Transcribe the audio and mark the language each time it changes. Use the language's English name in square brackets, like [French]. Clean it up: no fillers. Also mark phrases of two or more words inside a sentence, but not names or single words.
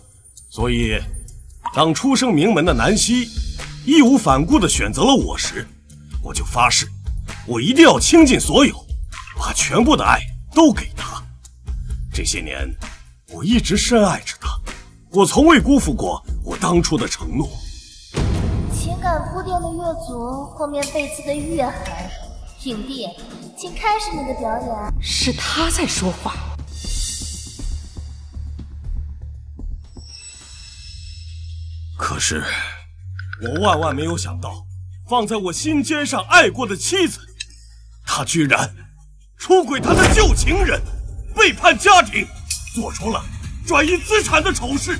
[Chinese] 所以，當出生名門的南希義無反顧地選擇了我時，我就發誓，我一定要傾盡所有，把全部的愛都給他。這些年，我一直深愛着他，我從未辜負過我當初的承諾。情感鋪墊的越足，後面背刺的越狠。影帝，請開始你的表演。是他在說話。可是，我萬萬沒有想到，放在我心尖上愛過的妻子，她居然出軌她的舊情人，背叛家庭，做出了轉移資產的醜事。